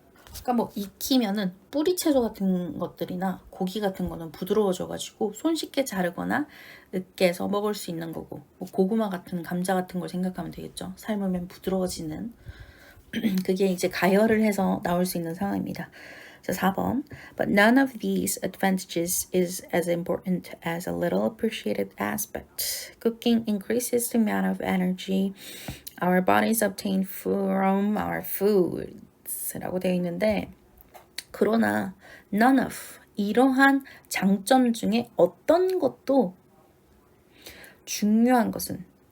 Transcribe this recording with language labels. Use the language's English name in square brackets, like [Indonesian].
[Korean] 그러니까 뭐 익히면은 뿌리 채소 같은 것들이나 고기 같은 거는 부드러워져가지고 손쉽게 자르거나 으깨서 먹을 수 있는 거고 뭐 고구마 같은 감자 같은 걸 생각하면 되겠죠. 삶으면 부드러워지는 그게 이제 가열을 해서 나올 수 있는 상황입니다. 자, 4번 [English] But none of these advantages is as important as a little appreciated aspect. Cooking increases the amount of energy our bodies obtain from our foods [Korean] 라고 되어 있는데 그러나 none of 이러한 장점 중에 어떤 것도 중요한 것은